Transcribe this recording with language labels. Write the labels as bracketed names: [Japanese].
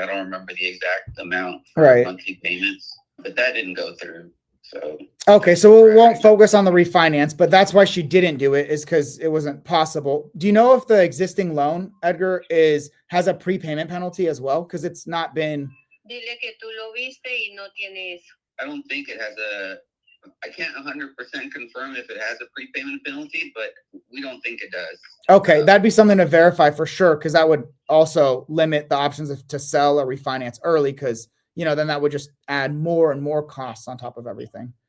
[English] I don't remember the exact amount for monthly payments, but that didn't go through. So okay, so we won't focus on the refinance, but that's why she didn't do it, is because it wasn't possible. Do you know if the existing loan, Edgar, has a prepayment penalty as well? Because it's not been. [Spanish] Dile que tú lo viste y no tiene eso. [English] I don't think it has I can't 100% confirm if it has a prepayment penalty, but we don't think it does. Okay, that'd be something to verify for sure, because that would also limit the options to sell or refinance early, because then that would just add more and more costs on top of everything.